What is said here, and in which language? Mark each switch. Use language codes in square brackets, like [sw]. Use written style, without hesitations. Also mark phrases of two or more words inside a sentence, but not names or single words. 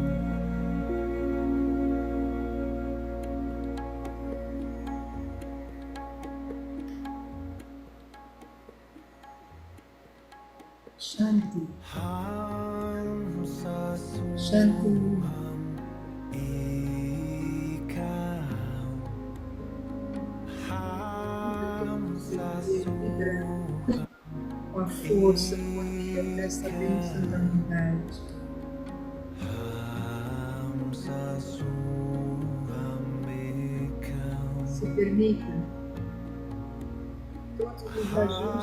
[sa] Shanti, Ham Shanti, Sasuham Ekam Ham Sasuham [pt] com a força, com a vida dessa bênção da unidade. [sa] Ham Sasuham Ekam [pt] Se permita todos os ajustes